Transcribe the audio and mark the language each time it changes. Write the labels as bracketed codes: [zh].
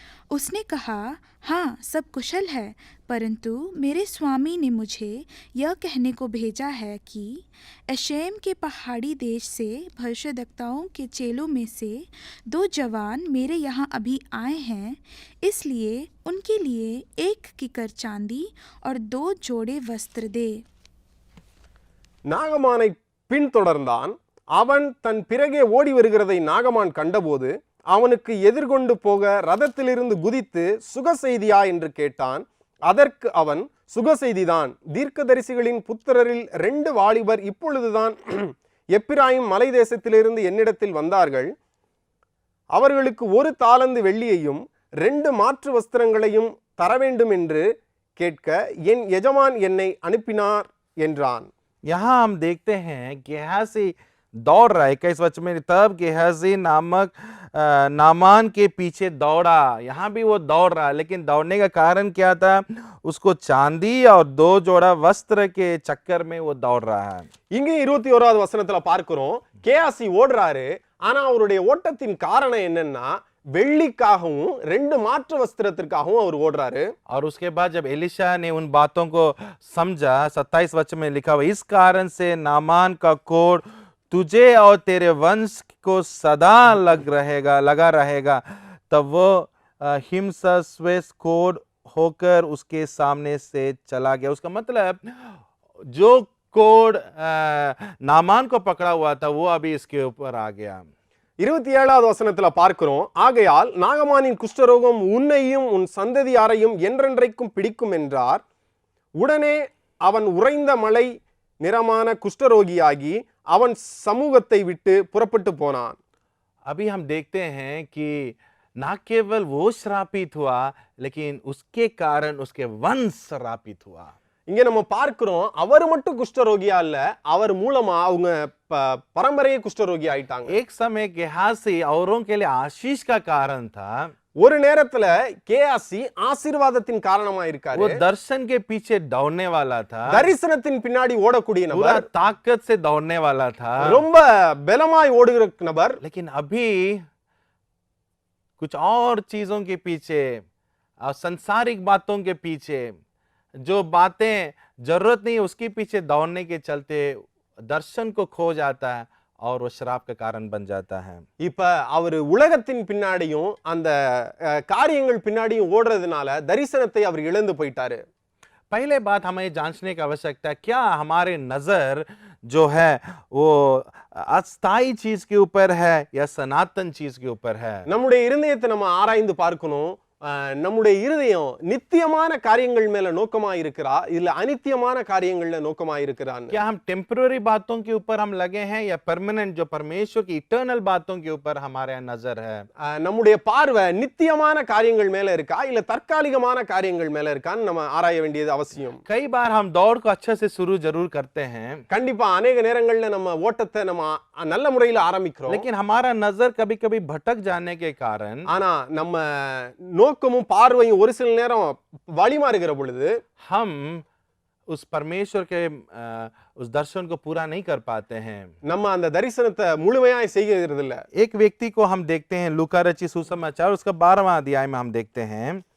[hi] उसने कहा, हाँ सब कुशल है, परंतु मेरे स्वामी ने मुझे यह कहने को भेजा है कि एशेम के पहाड़ी देश से भविष्यद्वक्ताओं के चेलों में से 2 जवान मेरे यहाँ अभी आए हैं, इसलिए उनके लिए 1 किकर चांदी और 2 जोड़े वस्त्र दे. [ta] நாகமானை பின்தொடர்ந்தான். அவன் தன் பிறகே ஓடி வருகிறதை நாகமான் கண்டபோது அவனுக்கு எதிர்கொண்டு போக ரதத்திலிருந்து குதித்து சுகசெய்தியா என்று கேட்டான். அதற்கு அவன், சுகசெய்திதான். தீர்க்கதரிசிகளின் புத்திரரில் 2 வாலிபர் இப்பொழுதுதான் எப்பிராயிம் மலை தேசத்திலிருந்து என்னிடத்தில் வந்தார்கள். அவர்களுக்கு 1 தாலந்து வெள்ளியையும் 2 மாற்று வஸ்திரங்களையும் தர வேண்டும் என்று கேட்க என் எஜமான் என்னை அனுப்பினார் என்றான். [hi] यहाँ हम देखते हैं गेहाजी दौड़ रहा है 21 वचन में. तब गेहाजी नामक नामान के पीछे दौड़ा. यहाँ भी वो दौड़ रहा है, लेकिन दौड़ने का कारण क्या था? उसको चांदी और 2 जोड़ा वस्त्र के चक्कर में वो दौड़ रहा है. [ta] இங்கே 21வது வசனத்துல பார்க்கிறோம், கேயாசி ஓடுறாரு. ஆனா அவருடைய ஓட்டத்தின் காரணம் என்னன்னா வெள்ளிக்காகவும் 2 மாற்று வஸ்திரத்திற்காகவும் அவர் ஓடுறாரு. [hi] और उसके बाद जब एलिशा ने उन बातों को समझा, 27 वचन में लिखा हुआ, इस कारण से नामान का कोढ़ तुझे और तेरे वंश को सदा लगा रहेगा. तब वो हिमसस्वेस कोढ़ होकर उसके सामने से चला गया. उसका मतलब जो कोढ़ नामान को पकड़ा हुआ था वो अभी इसके ऊपर आ गया. [ta] 27வது வசனத்துல பார்க்கிறோம், ஆகையால் நாகமானின் குஷ்டரோகம் உன்னையும் உன் சந்ததியாரையும் என்றென்றைக்கும் பிடிக்கும் என்றார். உடனே அவன் உறைந்த மலை நிறமான குஷ்டரோகியாகி அவன் சமூகத்தை விட்டு புறப்பட்டு போனான். [hi] अभी हम देखते हैं कि ना केवल वो श्रापित हुआ, लेकिन उसके कारण उसके वंश श्रापित हुआ. [ta] இங்க நம்ம பார்க்கிறோம் அவர் மட்டும் குஷ்டரோகியா இல்ல, அவர் மூலமா அவங்க பரம்பரையே குஷ்டரோகி ஆயிட்டாங்க. [hi] एक समय गेहाजी औरों के लिए आशीष का कारण था. [ta] ஒரு நேரத்துல கேயாசி ஆசீர்வாதத்தின் காரணமா இருக்காரு. [hi] वो दर्शन के पीछे दौड़ने वाला था. [ta] தரிசனத்தின் பின்னாடி ஓடக்கூடிய [hi] पूरा [ta] நபர், [hi] ताकत से दौड़ने वाला था. [ta] ரொம்ப பலமாய் ஓடுகிற நபர். [hi] लेकिन अभी कुछ और चीजों के पीछे और संसारिक बातों के पीछे, जो बातें जरूरत नहीं उसके पीछे दौड़ने के चलते दर्शन को खो जाता है और वो शराब का कारण बन जाता है. [ta] இப்ப அவர் உலகத்தின் பின்னாடியும் அந்த காரியங்கள் பின்னாடியும் ஓடுறதுனால தரிசனத்தை அவர் இழந்து போயிட்டாரு. [hi] पहले बात हमें जांचने की आवश्यकता है, क्या हमारे नजर जो है वो अस्थायी चीज के ऊपर है या सनातन चीज के ऊपर है. [ta] நம்முடைய இருதயத்தை நம்ம ஆராய்ந்து பார்க்கணும். நம்முடைய இருதயம் நித்தியமான காரியங்கள் மேல நோக்கமா இருக்கிறா இல்ல அனித்தியமான காரியங்கள்ல நோக்கமா இருக்கிறான். [hi] क्या हम टेम्पररी बातों के ऊपर हम लगे हैं या परमानेंट जो परमेश्वर की इटर्नल बातों के ऊपर हमारे नजर है. [ta] நம்முடைய பார்வை நித்தியமான காரியங்கள் மேல இருக்கா இல்ல தற்காலிகமான காரியங்கள் மேல இருக்கான்னு நம்ம ஆராய வேண்டியது அவசியம். [hi] कई बार हम दौड़ को अच्छे से शुरू जरूर करते हैं, [ta] கண்டிப்பா அநேக நேரங்கள்ல நம்ம ஓட்டத்தை நம்ம நல்ல முறையில் ஆரம்பிக்கிறோம். [hi] लेकिन हमारा नजर कभी कभी भटक जाने के कारण [ta] ஆனா நம்ம நோக்கமும் பார்வையும் ஒரு சில நேரம் வழி மாறுகிற பொழுது [hi] हम उस परमेश्वर के उस दर्शन को पूरा नहीं कर पाते हैं. [ta] நம்ம அந்த தரிசனத்தை முழுமையாய் செய்கிறது இல்ல. [hi] एक व्यक्ति को हम देखते हैं लूका रचित सुसमाचार उसका 12वां अध्याय में हम देखते हैं,